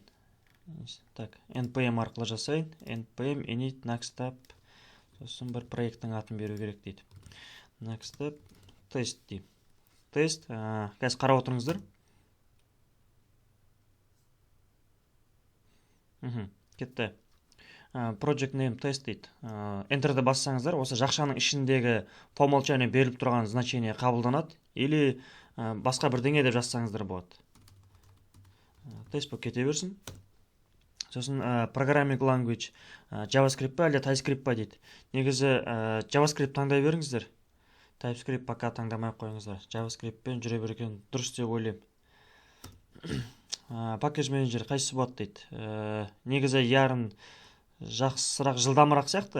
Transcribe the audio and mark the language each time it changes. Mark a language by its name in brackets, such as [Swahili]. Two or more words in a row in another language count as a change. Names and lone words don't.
[Kazakh] Так, npm арқылы жасайын. [English] npm init nextstep. [Kazakh] Сосын бір проекттің атын беру керек дейді. Nextstep тест дейм. Тест. Қазір қарап отырыңыздар. Кетті. [English] Project name test дейді. [Kazakh] Enter'ді бассаңыздар, осы жақшаның ішіндегі [Russian] по умолчанию [Kazakh] беріліп тұрған значение қабылданады, или басқа бірдеңе деп жазсаңыздар болады. Тест болып кете берсін. Сосын [English] programming language [Kazakh] JavaScript па әлде TypeScript па дейді. Негізі JavaScript таңдай беріңіздер. TypeScript пока таңдамай қойыңыздар. JavaScript-пен жүре берген дұрыс деп ойлаймын. [English] Package Manager [Kazakh] қайсысы болады дейді. Негізі Yarn жақсырақ, жылдамырақ сияқты.